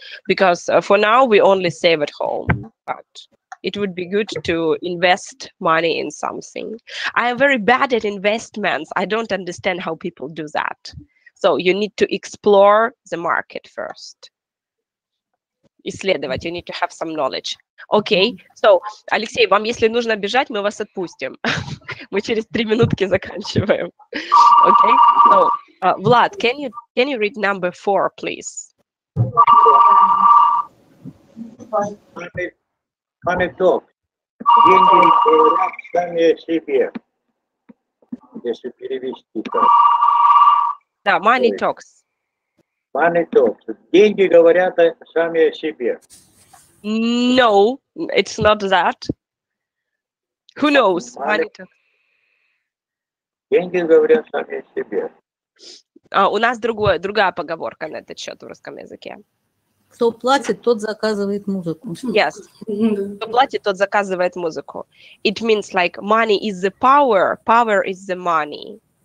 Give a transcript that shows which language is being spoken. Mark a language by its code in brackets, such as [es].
[en] Because for now, we only save at home. But it would be good to invest money in something. I am very bad at investments. I don't understand how people do that. So you need to explore the market first. [ru] Исследовать. [en] You need to have some knowledge. Okay. [ru] So, Алексей, вам, если нужно бежать, мы вас отпустим. Мы через 3 минутки заканчиваем. [en] Okay. So, Vlad, can you read number 4, please? Money talk. [ru] Деньги говорят сами о себе. Если перевести так. Да, [en] money talks. Money talks. [ru] Деньги говорят сами о себе. [en] No, it's not that. Who knows? Money talks. [ru] Деньги говорят сами о себе. У нас другая поговорка на этот счет в русском языке. Кто платит, тот заказывает музыку. [en] Yes. [ru] Кто платит, тот заказывает музыку. [en] It means like money is the power, power is the money.